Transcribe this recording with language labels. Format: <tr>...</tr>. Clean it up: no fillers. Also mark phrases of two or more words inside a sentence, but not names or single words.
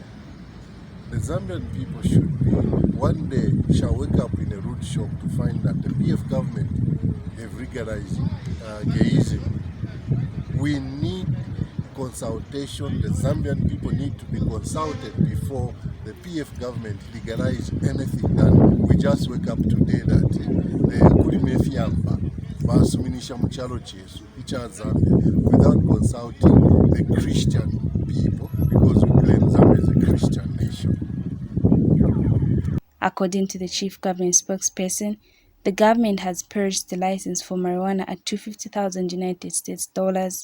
<en>The Zambian people should be, one day, shall wake up in a rude shock to find that the PF government have legalized gayism. We need consultation. The Zambian people need to be consulted before the PF government legalize anything done. We just wake up today that the</en> <bem>Kurimefyamba basuminisha muchalo chesu icha Zambia</bem> <en>without consulting the Christian people, because we claim Zambia is a Christian nation. According to the chief government spokesperson, the government has purged the license for marijuana at $250,000 United States dollars.</en>